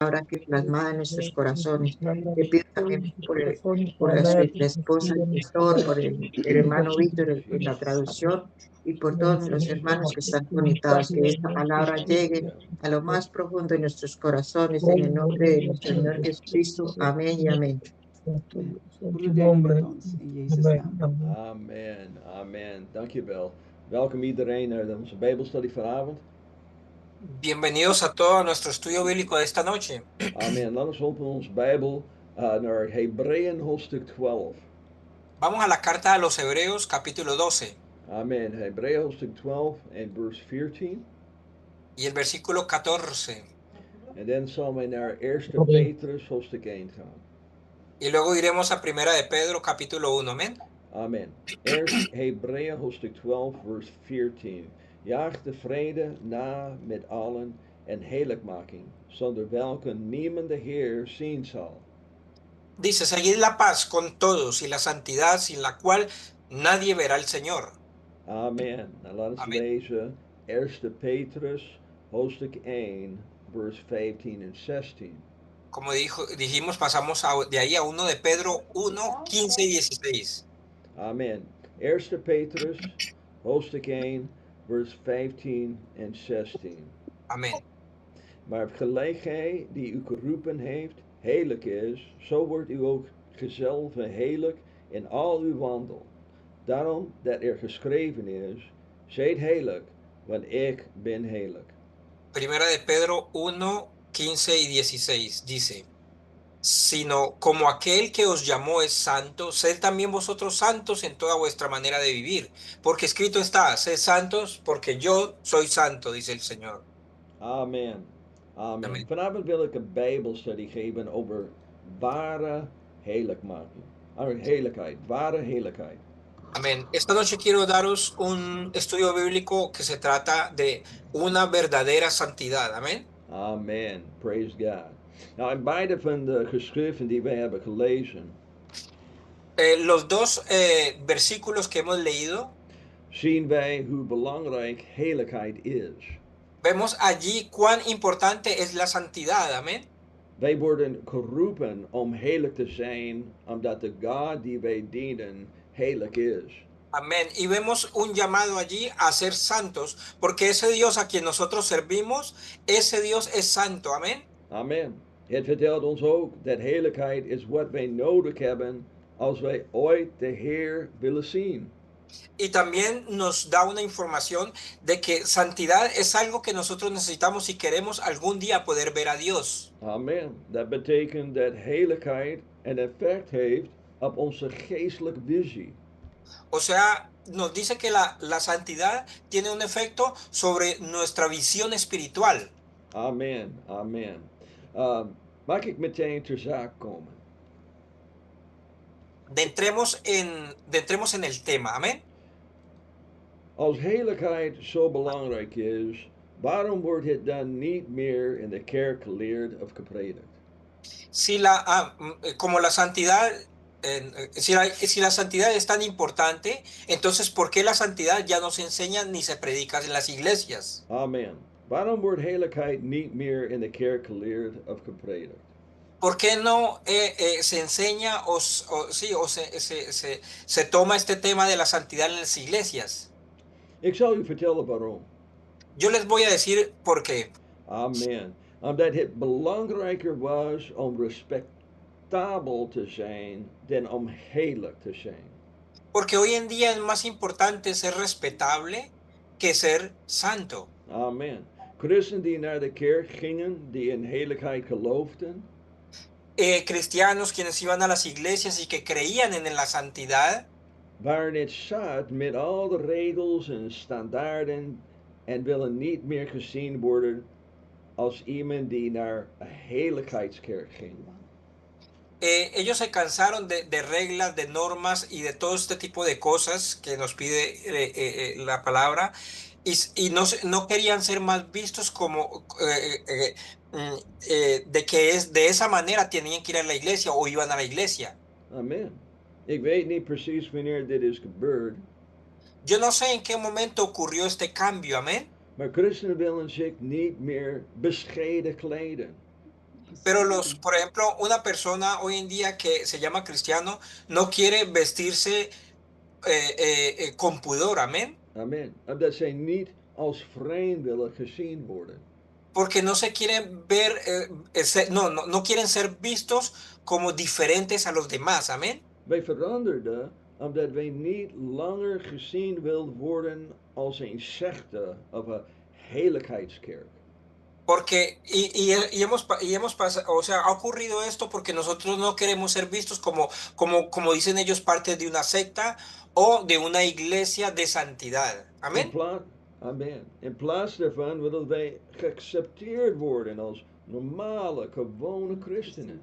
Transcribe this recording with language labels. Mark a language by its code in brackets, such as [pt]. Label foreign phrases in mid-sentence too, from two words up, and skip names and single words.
[es] palabra que plasmada en nuestros corazones. Te pido también por mi esposa, el pastor, por el hermano Víctor en la traducción y por todos los hermanos que están conectados, que esta palabra llegue a lo más profundo de nuestros corazones, en el nombre de nuestro Señor Jesucristo. Amén y amén. [nl] Broeder David met ons in Jezus' naam. Amen, amen. Dankjewel. Welkom iedereen naar onze Bijbelstudie vanavond. [es] Bienvenidos a todo nuestro estudio bíblico de esta noche. [nl] Amen. Laten we openen onze Bijbel naar Hebreeën hoofdstuk 12. [es] Vamos a la carta a los Hebreos, capítulo 12. [nl] Amen. Hebreeën hoofdstuk 12 en vers 14. [es] Y el versículo 14. [nl] En dan zal men naar 1 Petrus hoofdstuk 1 gaan. [es] Y luego iremos a Primera de Pedro, capítulo 1. Amén. [nl] Amen. Eerst Hebreeën hoofdstuk 12 vers 14. Jaag de vrede na met allen en heiligmaking, zonder welke niemand de Heer zien zal. [es] Dice, seguid la paz con todos y la santidad sin la cual nadie verá al Señor. [nl] Amen. Nou, laten we lezen 1 Petrus hoofdstuk 1 vers 15 en 16. [es] Como dijimos, pasamos de ahí a 1 de Pedro 1, 15 y 16. [nl] Amen. 1 Petrus hoofdstuk 1 vers 15 en 16. [es] Amén. [nl] Maar gelijk gij die u geroepen heeft, heilig is, zo wordt u ook gezelve heilig in al uw wandel. Daarom dat er geschreven is, zijt heilig, want ik ben heilig. [es] Primera de Pedro 1, 15 y 16 dice, sino como aquel que os llamó es santo, sed también vosotros santos en toda vuestra manera de vivir, porque escrito está, sed santos porque yo soy santo, dice el Señor. [nl] Amen. Amen. Amen. Vanavond wil ik een Bijbelstudie geven over ware heiligmaking. Heiligheid, ware heiligheid. [es] Amén. Esta noche quiero daros un estudio bíblico que se trata de una verdadera santidad. Amén. [en] Amen. Praise God. [nl] Nou, in beide van de geschriften die wij hebben gelezen, [es] Los dos versículos que hemos leído, [nl] zien wij hoe belangrijk heiligheid is. [es] vemos allí cuán importante es la santidad. Amén. [nl] Wij worden geroepen om heilig te zijn, omdat de God die wij dienen heilig is. [es] Amén. Y vemos un llamado allí a ser santos, porque ese Dios a quien nosotros servimos, ese Dios es santo. Amén. [nl] Amen. Het vertelt ons ook dat heiligheid is wat wij nodig hebben als wij ooit de Heer willen zien. [es] Y también nos da una información de que santidad es algo que nosotros necesitamos si queremos algún día poder ver a Dios. [nl] Amen. Dat betekent dat heiligheid een effect heeft op onze geestelijke visie. [es] O sea, nos dice que la santidad tiene un efecto sobre nuestra visión espiritual. [nl] Amen, amen. Mag ik meteen ter zaak komen? [es] Entremos en el tema, amén. [nl] Als heiligheid zo belangrijk is, waarom wordt het dan niet meer in de kerk geleerd of gepredikt? [es] Como la santidad, si la santidad es tan importante, entonces ¿por qué la santidad ya no se enseña ni se predica en las iglesias? [nl] Amen. Waarom wordt heiligheid niet meer in de kerk geleerd of gepredikt? [es] ¿Por qué no se enseña se toma este tema de la santidad en las iglesias? [nl] Ik zal u vertellen waarom. [es] Yo les voy a decir por qué. [nl] Amen. Omdat het belangrijker was om respectabel te zijn dan om heilig te zijn. [es] Porque hoy en día es más importante ser respetable que ser santo. [nl] Amen. Christen die naar de kerk gingen, die in heiligheid geloofden, [es] Cristianos quienes iban a las iglesias y que creían en la santidad, [nl] waren het zat met al de regels en standaarden en willen niet meer gezien worden als iemand die naar een heiligheidskerk ging. [es] ellos se cansaron de reglas, de normas y de todo este tipo de cosas que nos pide la palabra y no querían ser más vistos como de que de esa manera tenían que ir a la iglesia o iban a la iglesia. [nl] Amen. Ik weet niet precies wanneer dit is gebeurd. [es] Yo no sé en qué momento ocurrió este cambio, amén. [nl] Maar christenen willen zich niet meer bescheiden kleden. [es] Pero por ejemplo, una persona hoy en día que se llama cristiano no quiere vestirse con pudor, amén. [nl] Amen. Omdat zij niet als vreemd willen gezien worden. [es] Porque no se quieren ver, no quieren ser vistos como diferentes a los demás, amén. [nl] Wij veranderden omdat wij niet langer gezien wilden worden als een secte of een heiligheidskerk. [es] Porque, hemos pasado, o sea, ha ocurrido esto porque nosotros no queremos ser vistos como dicen ellos, parte de una secta o de una iglesia de santidad. Amén. [nl] Amen. In plaats daarvan willen wij geaccepteerd worden als normale, gewone christenen.